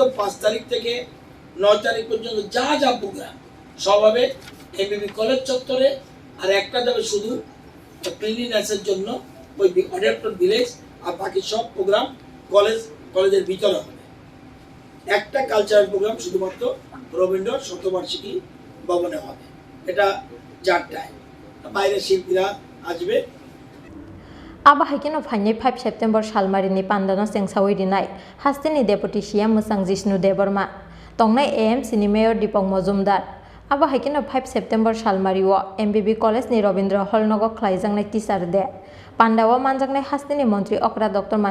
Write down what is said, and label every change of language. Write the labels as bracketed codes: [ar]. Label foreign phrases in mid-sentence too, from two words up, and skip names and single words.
[bn] 5 তারিখ থেকে 9 তারিখ পর্যন্ত যা যা প্রোগ্রাম সব হবে এমবিবি কলেজ চত্বরে আর একটা যাবে শুধু ক্লিনিনেসের জন্য ওই [en] adopted village [bn] আর বাকি সব প্রোগ্রাম কলেজের ভিতরে হবে একটা [en] cultural program [bn] শুধুমাত্র রবীন্দ্র শতবার্ষিকী ভবনে হবে এটা 4টায় বাইরের শিল্পীরা আসবে [trp] aba haikeno phainai 5 September salmarini pandano sengsawirinai hasteni [en] deputy CM [trp] musang Jishnu Deborma tongnai AM Sini Mayor Dipok Mojumdar aba haikeno 5 September salmario MBB College ni Robindra Hall nogo Khlaijaknai teacher de pandawa manjaknai hasteni montri okra Dr.